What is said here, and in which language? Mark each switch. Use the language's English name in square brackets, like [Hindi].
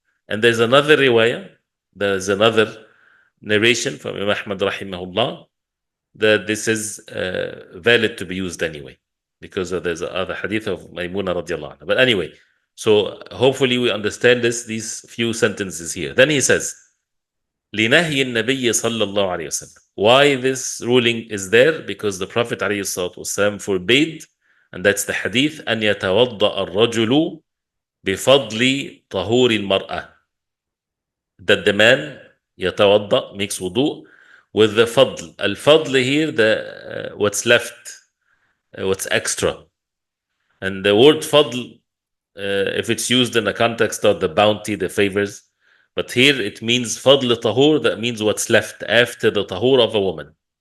[English] And there's another riwayah, there's another narration from Imam Ahmad rahimahullah, that this is valid to be used anyway, because there's other hadith of Maymuna radiallahu anha. But anyway, so hopefully we understand these few sentences here. Then he says, [Arabic] لِنَهْيِ النَّبِيِّ صَلَّى اللَّهُ عَلَيْهِ وسلم. [English] Why this ruling is there? Because the Prophet [Arabic] عليه الصلاة والسلام [English] forbade, and that's the hadith, [Arabic] أن يتوضأ الرجل بفضل طهور المرأة. [English] That the man يتوضأ, makes wudu, with the fadl. Al-fadl here, the what's left, what's extra. And the word fadl, if it's used in the context of the bounty, the favors, but here it means fadl tahur, that means what's left after the tahur of a woman.